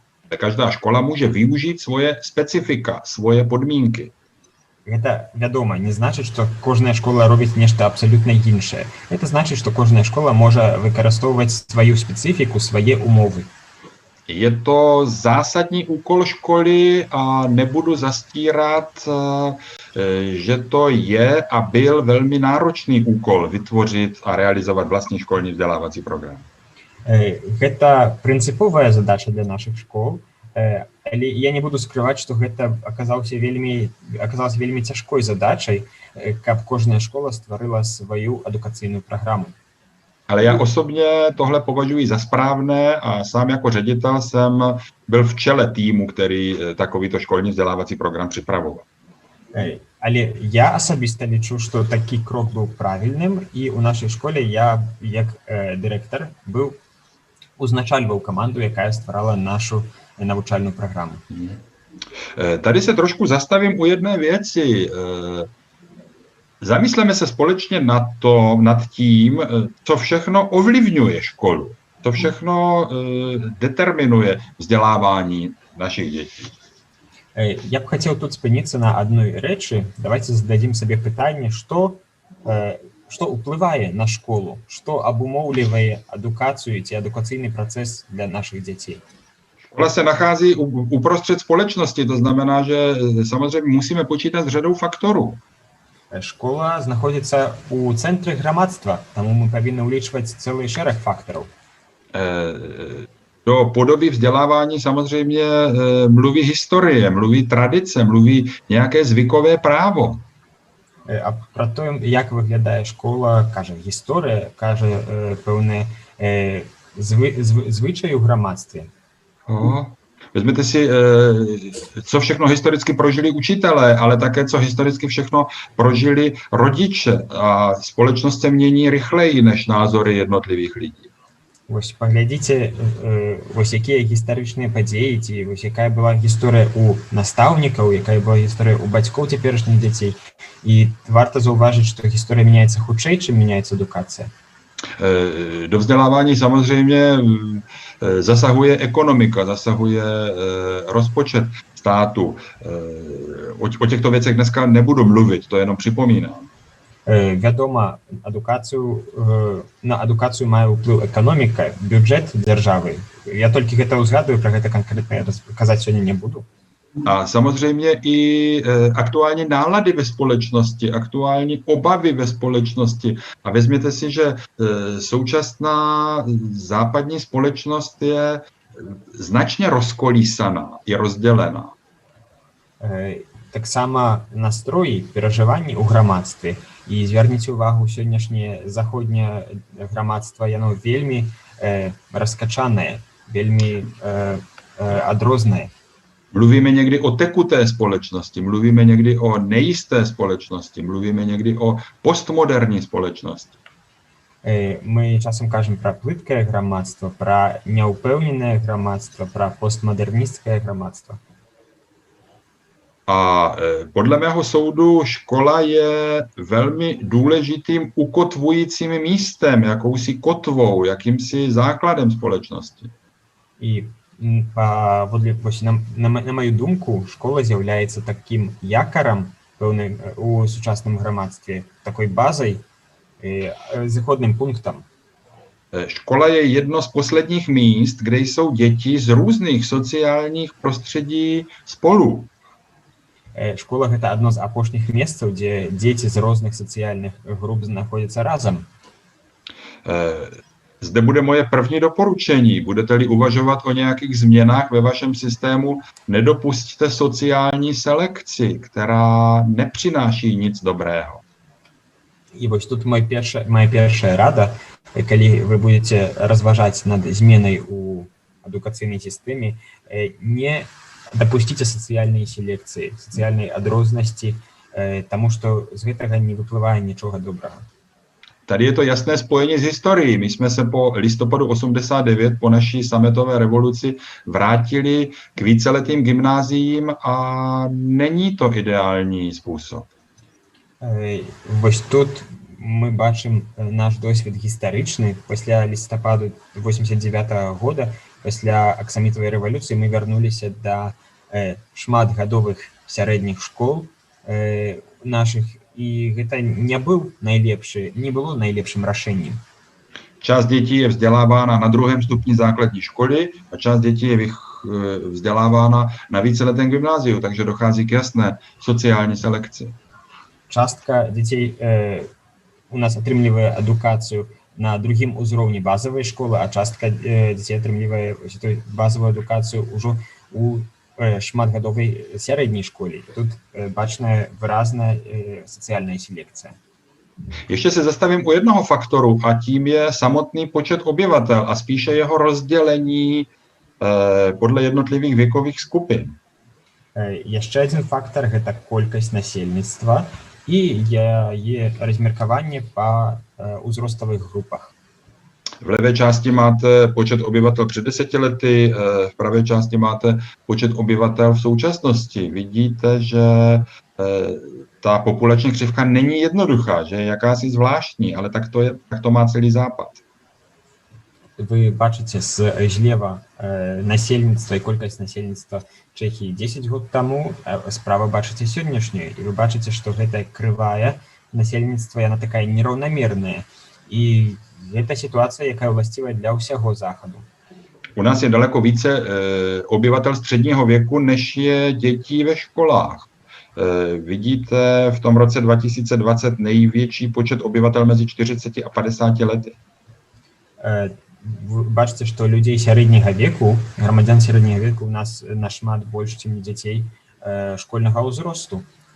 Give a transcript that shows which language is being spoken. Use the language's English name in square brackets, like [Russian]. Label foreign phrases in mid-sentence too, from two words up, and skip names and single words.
[Czech] Každá škola může využít svoje specifika, svoje podmínky. [Belarusian] Гэта, вядома, не значыць, што кожная школа робіць нешта абсалютна іншае. Гэта значыць, што кожная школа можа выкарыстоўваць сваю специфіку, свае умовы. [Czech] Je to zásadní úkol školy a nebudu zastírat, že to je a byl velmi náročný úkol vytvořit a realizovat vlastní školní vzdělávací program. [Belarusian] Гэта прынцыповая задача для наших школ, але я не буду скрываць, што гэта аказалася вельмі цяжкой задачай, каб кожная школа стварыла сваю адукацыйную праграму. [Czech] Ale já osobně tohle považuji za správné a sám jako ředitel jsem byl v čele týmu, který takovýto školní vzdělávací program připravoval. [Belarusian] Але я асабіста лічу, што такі крок быў правільным, і ў нашай школе я, як дырэктар, узначальваў каманду, якая стварала нашу навучальную праграму. [Czech] Tady se trošku zastavím u jedné věci. Zamysleme se společně nad tím, co všechno ovlivňuje školu, co všechno determinuje vzdělávání našich dětí. [Belarusian] Я б хацеў тут спыніцца на адной рэчы. Давайте зададзім сабе пытанне, што ўплывае на школу, што абумоўлівае адукацыю ці адукацыйны працэс для наших дзяцей. [Czech] Škola se nachází uprostřed společnosti, to znamená, že samozřejmě musíme počítat s řadou faktorů. [Belarusian] Школа знаходзіцца ў цэнтры грамадства, таму мы павінны ўлічваць цэлы шэраг фактараў. [Czech] Do podoby vzdělávání samozřejmě mluví historie, mluví tradice, mluví nějaké zvykové právo. [Belarusian] А пра тое, як выглядае школа, кажа гісторыя, кажа пэўныя звычаі ў грамадстве. [Czech] Vezměte si, co všechno historicky prožili učitelé, ale také, co historicky všechno prožili rodiče. A společnost se mění rychleji než názory jednotlivých lidí. [Belarusian] Вось паглядзіце, вось якія гістарычныя падзеі, ці вось якая была гісторыя ў настаўнікаў, якая была гісторыя ў бацькоў цяперашніх дзяцей. І варта заўважыць, што гісторыя мяняецца хутчэй, чым мяняецца адукацыя. [Czech] Do vzdělávání samozřejmě zasahuje ekonomika, zasahuje rozpočet státu. O těchto věcech dneska nebudu mluvit, to jenom připomínám. [Belarusian] Вядома, на адукацыю мае ўплыў эканоміка, бюджэт дзяржавы. Я толькі гэта ўзгадую, пра гэта канкрэтна казаць сёння не буду. [Czech] A samozřejmě i aktuální nálady ve společnosti, aktuální obavy ve společnosti. A vezměte si, že současná západní společnost je značně rozkolísaná, je rozdělená. [Belarusian] Таксама настроі, перажыванні ў грамадстве. І звярніце ўвагу, сённяшняе заходняе грамадства, яно вельмі раскачанае, вельмі адрознае. [Czech] Mluvíme někdy o tekuté společnosti, mluvíme někdy o nejisté společnosti, mluvíme někdy o postmoderní společnosti. [Belarusian] Мы часам кажам пра плыткае грамадства, пра няўпэўненае грамадства, пра постмодернісцкае грамадства. [Czech] A podle mého soudu škola je velmi důležitým ukotvujícím místem, jakousi kotvou, jakýmsi základem společnosti. [Belarusian] І на мою думку, школа з'яўляецца такім якарам у сучасным грамадстве, такой базой, зыходным пунктом. [Czech] Škola je jedno z posledních míst, kde jsou děti z různých sociálních prostředí spolu. [Belarusian] Школа – гэта адно з апошніх месцаў, дзе дзеці з розных сацыяльных груп знаходзяцца разам. [Czech] Zde bude moje první doporučení. Budete-li uvažovat o nějakých změnách ve vašem systému, nedopusťte sociální selekci, která nepřináší nic dobrého. [Belarusian] І вось тут моя першая рада, калі вы будете разважаць над зменай у адукацыйнай сістэме, не допустите сацыяльнай селекцыі, сацыяльнай адрознасці, таму што з гэтага не выплывае нічога добрага. [Czech] Tady je to jasné spojení s historií. My jsme se po listopadu 89, po naší sametové revoluci, vrátili k víceletým gymnáziím a není to ideální způsob. [Belarusian] Вось тут мы бачым наш досвед гістарычны. Пасля лістападу 89-го года, пасля аксамітавай рэвалюцыі, мы вярнуліся да шматгадовых сярэдніх школ наших, і гэта не было найлепшым рашэннем. [Czech] Část dětí je vzdělávána na druhém stupni základní školy a část dětí je vzdělávána na víceletém gymnáziu, takže dochází k jasné sociální selekci. [Belarusian] Частка дзяцей у нас атрымлівае адукацыю на другім узроўні базавай школы, а частка дзяцей атрымлівае базавую адукацыю ўжо у шматгадовой сярэдняй школе. Тут бачная выразная [Russian] социальная селекция. [Czech] Ještě se zastavím u jednoho faktoru a tím je samotný počet obyvatel a spíše jeho rozdělení podle jednotlivých věkových skupin. [Belarusian] Ještě один фактор – гэта колькасць насельніцтва і яе размеркаванне па узроставых групах. [Czech] V levé části máte počet obyvatel před 10 lety, v pravé části máte počet obyvatel v současnosti. Vidíte, že ta populační křivka není jednoduchá, že je jakási zvláštní, ale tak to má celý západ. [Belarusian] Вы бачыце злева насельніцтва і колькасць насельніцтва Чэхіі 10 год таму, а справа бачыце сённяшнюю, і вы бачыце, што гэтая крывая насельніцтва, яна такая нераўнамерная. І гэта ситуация, якая властивая для всего Заходу. [Czech] U nás je daleko více obyvatel středního věku, než je dětí ve školách. Vidíte v tom roce 2020 největší počet obyvatel mezi 40 a 50 lety. [Belarusian] Бачите, что людей сярэдняга веку, грамадзян сярэдняга веку у нас нашмат больш, чым дзяцей школьнага ўзросту.